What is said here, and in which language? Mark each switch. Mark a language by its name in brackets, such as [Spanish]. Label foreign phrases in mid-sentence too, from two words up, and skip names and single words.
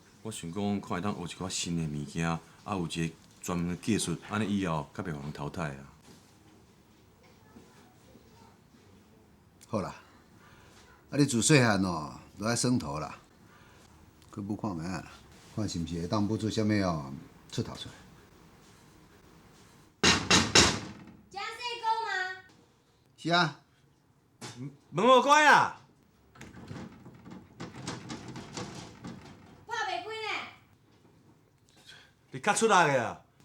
[Min Nan Chinese] 我想讲，看会当学一寡新的物件，啊，有一个专门的技术，安尼以后较袂互人淘汰啊。好啦。啊！你自细汉哦，都爱算图啦，去补看觅啊，看是毋是会当补出啥物哦出头出来。加细工吗？是啊。门无关啊。拍袂开呢。你较出力个啊！